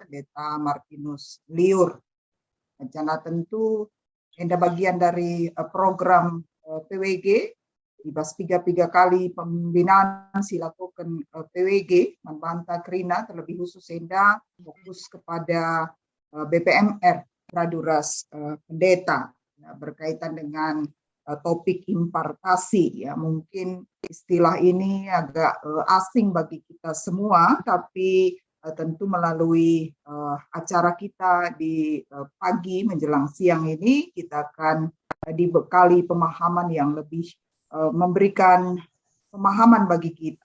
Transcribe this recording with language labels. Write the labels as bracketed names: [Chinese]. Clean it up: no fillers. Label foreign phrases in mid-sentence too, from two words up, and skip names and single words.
[Indonesian] Pendeta Martinus Liur. Karena tentu enda bagian dari program PWG, ibas tiga kali pembinaan silakukan PWG, membantah Krina, terlebih khusus enda fokus kepada BPMR, Praduras Pendeta, ya, berkaitan dengan topik impartasi, ya mungkin istilah ini agak asing bagi kita semua, tapi tentu melalui acara kita di pagi menjelang siang ini kita akan dibekali pemahaman yang lebih memberikan pemahaman bagi kita.